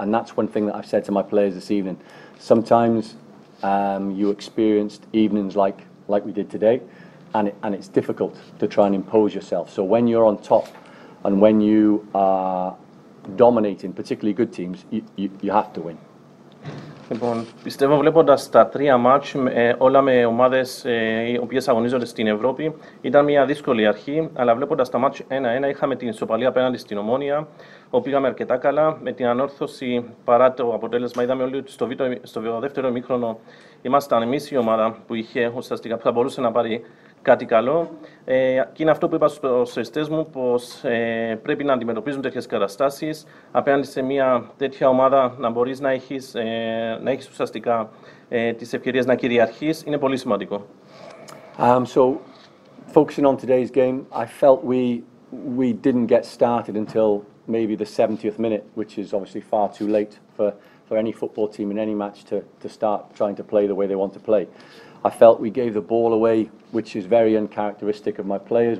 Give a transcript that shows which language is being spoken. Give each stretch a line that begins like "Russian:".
English: And that's one thing that I've said to my players this evening. Sometimes you experienced evenings like we did today, and it's difficult to try and impose yourself. So when you're on top and when you are dominating, particularly good teams, you have to win.
Greek: Λοιπόν, πιστεύω βλέποντας τα τρία μάτς, όλα με ομάδες οι οποίες αγωνίζονται στην Ευρώπη, ήταν μια δύσκολη αρχή, αλλά βλέποντας τα μάτς 1-1 είχαμε την ισοπαλία απέναντι στην Ομόνοια, όπου πήγαμε αρκετά καλά. Με την Ανόρθωση, παρά το αποτέλεσμα, είδαμε όλοι ότι στο δεύτερο ημίχρονο ήμασταν εμείς η ομάδα που είχε ουσιαστικά που θα μπορούσε να πάρει κάτι καλό. Και είναι αυτό που είπα στους συστές μου, πως πρέπει να αντιμετωπίζουν τέτοιες καταστάσεις. Απέναντι σε μια τέτοια ομάδα να μπορείς να έχεις ουσιαστικά τις ευκαιρίες να κυριαρχείς, είναι πολύ σημαντικό.
English: So, focusing on today's game, I felt we didn't get started until maybe the 70th minute, which is obviously far too late for any football team in any match to start trying to play the way they want to play. I felt we gave the ball away, which is very uncharacteristic of my players.